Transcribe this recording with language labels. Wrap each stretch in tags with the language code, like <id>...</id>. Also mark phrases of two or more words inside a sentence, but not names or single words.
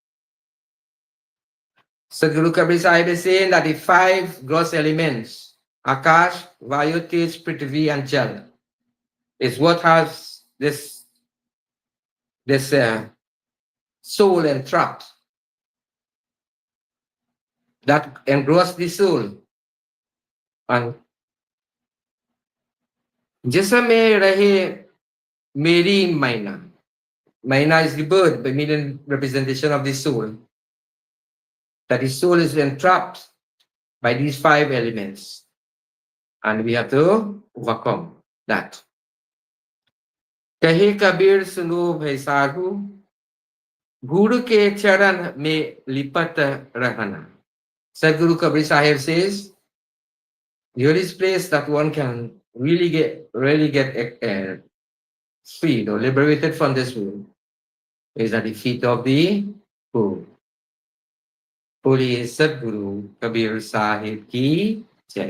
<en>So Guru Kabir Sahib is saying that the 5 gross elements, Akash, Vayu, Tej, Prithvi and Jal, is what has this soul entrapped, that engrossed the soul.</en> <hi>And जिसमें रहे मेरी मैना.</hi> <en>Maina is the bird, but meaning representation of the soul. That the soul is entrapped by these 5 elements. And we have to overcome that.</en> <hi>कहे कबीर सुनो भाई साधु, गुरु के चरण में लिपट रहना.</hi> <en>Sadguru Kabir Sahib says, the only place that one can really get freed or liberated from this world is at the feet of the Guru.</en> <hi>Holy सद्गुरु कबीर साहिब की जय.</hi>